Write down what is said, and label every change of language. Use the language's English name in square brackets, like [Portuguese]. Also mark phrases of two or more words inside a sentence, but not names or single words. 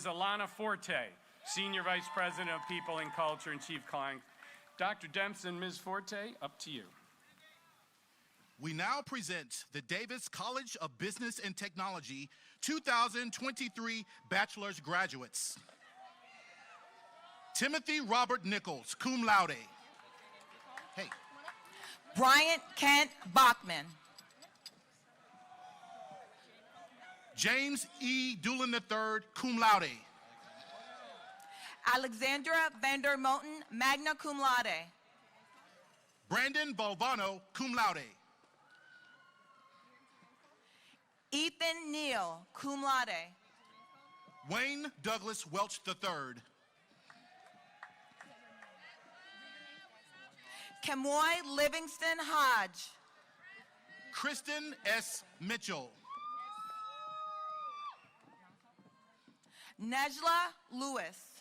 [English] Alana Forte, Senior Vice President of People and Culture and Chief Client. Dr. Demps and Ms. Forte, up to you. We now present the Davis College of Business and Technology 2023 Bachelor's Graduates. Timothy Robert Nichols, cum laude. Hey. Bryant Kent Bachman. James E. Doolin III, cum laude. Alexandra Vander Moten, magna cum laude. Brandon Valvano, cum laude. Ethan Neal, cum laude. Wayne Douglas Welch III. Kemoy Livingston Hodge. Kristen S. Mitchell. Nejla Lewis.